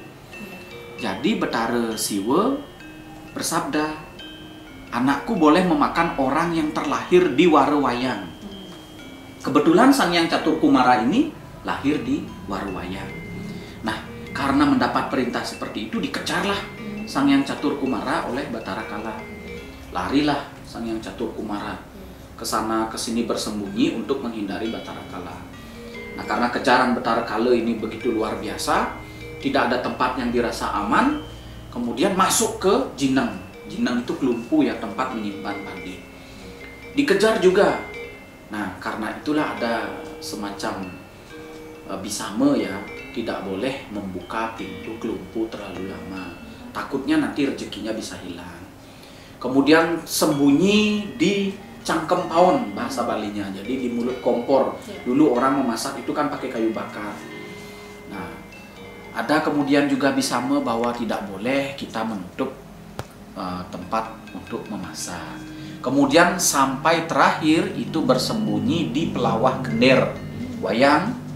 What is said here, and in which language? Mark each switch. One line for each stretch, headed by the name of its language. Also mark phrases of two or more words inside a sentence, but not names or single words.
Indonesian: Jadi Betara Siwa bersabda, anakku boleh memakan orang yang terlahir di Warawayang. Kebetulan Sang Hyang Catur Kumara ini lahir di Warawayang. Nah, karena mendapat perintah seperti itu, dikejarlah Sang Hyang Catur Kumara oleh Batara Kala. Larilah Sang Hyang Catur Kumara ke sana ke sini bersembunyi untuk menghindari Batara Kala. Nah, karena kejaran Batara Kala ini begitu luar biasa, tidak ada tempat yang dirasa aman, kemudian masuk ke Jineng. Jineng itu kelumpu ya, tempat menyimpan padi. Dikejar juga. Nah, karena itulah ada semacam bisama ya, tidak boleh membuka pintu kelumpu terlalu lama. Takutnya nanti rezekinya bisa hilang. Kemudian sembunyi di
Balinese: cangkem paon
Indonesian: bahasa Balinya. Jadi di mulut kompor. Dulu orang memasak itu kan pakai kayu bakar. Nah, ada kemudian juga bisama bahwa tidak boleh kita menutup tempat untuk memasak. Kemudian sampai terakhir itu bersembunyi di pelawah gender wayang.